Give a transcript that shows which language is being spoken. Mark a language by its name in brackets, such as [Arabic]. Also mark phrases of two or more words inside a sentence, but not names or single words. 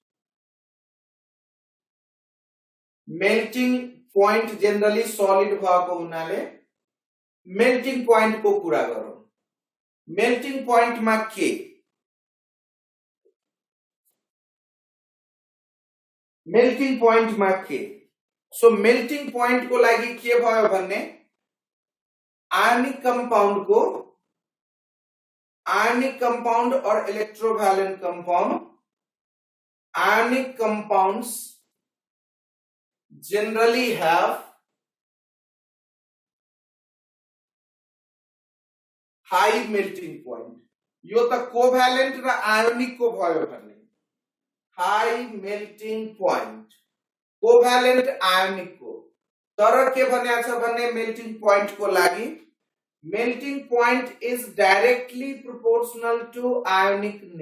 [English] melting point generally solid [Nepali] भएको हुनाले [English] melting point [Nepali] को कुरा गरौं. [English] melting point [Nepali] मा के? [English] melting point [Nepali] मा के? [English] so melting point [Nepali] को लागि के भयो भन्ने [English] ionic compound [Nepali] और [English] electrovalent compound. Ionic compounds generally have high melting point. [Nepali] यो त कोभ्यालेन्ट र आयोनिक को भयो भन्ने [English] high melting point covalent ionic [Nepali] को तर के भनेको छ भने [English] melting point [Nepali] को लागि [English] melting point is directly proportional to ionic